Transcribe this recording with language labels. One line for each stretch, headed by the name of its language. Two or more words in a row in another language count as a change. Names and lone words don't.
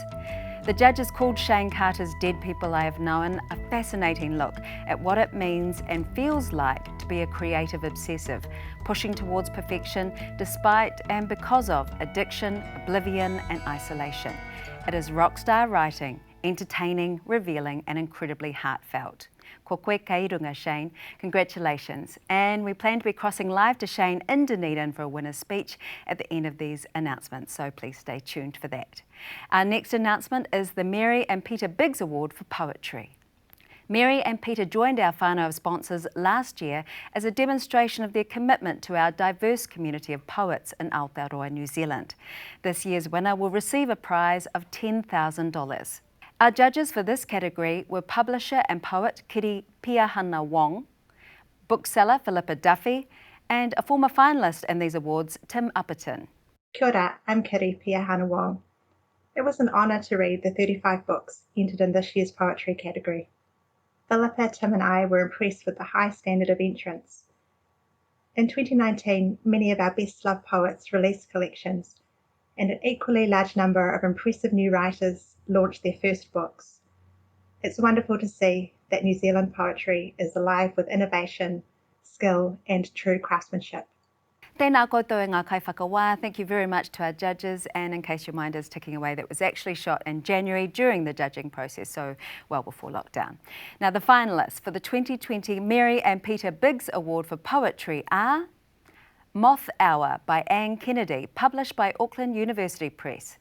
English: The judges called Shane Carter's Dead People I Have Known a fascinating look at what it means and feels like to be a creative obsessive, pushing towards perfection despite and because of addiction, oblivion and isolation. It is rock star writing, entertaining, revealing and incredibly heartfelt.
Māori: Ko koe kai runga, Shane.
English: Congratulations. And we plan to be crossing live to Shane in Dunedin for a winner's speech at the end of these announcements, so please stay tuned for that. Our next announcement is the Mary and Peter Biggs Award for Poetry. Mary and Peter joined our whānau of sponsors last year as a demonstration of their commitment to our diverse community of poets in Aotearoa, New Zealand. This year's winner will receive a prize of $10,000. Our judges for this category were publisher and poet Kiri Piahana Wong, bookseller Philippa Duffy, and a former finalist in these awards, Tim Upperton.
Māori: Kia ora,
English: I'm Kiri Piahana Wong. It was an honour to read the 35 books entered in this year's poetry category. Philippa, Tim and I were impressed with the high standard of entrance. In 2019, many of our best-loved poets released collections, and an equally large number of impressive new writers launched their first books. It's wonderful to see that New Zealand poetry is alive with innovation, skill and true craftsmanship.
Māori: Tēnā koutou e ngā kaiwhakawā.
English: Thank you very much to our judges, and in case your mind is ticking away, that was actually shot in January during the judging process, so well before lockdown. Now the finalists for the 2020 Mary and Peter Biggs Award for Poetry are Moth Hour by Anne Kennedy, published by Auckland University Press.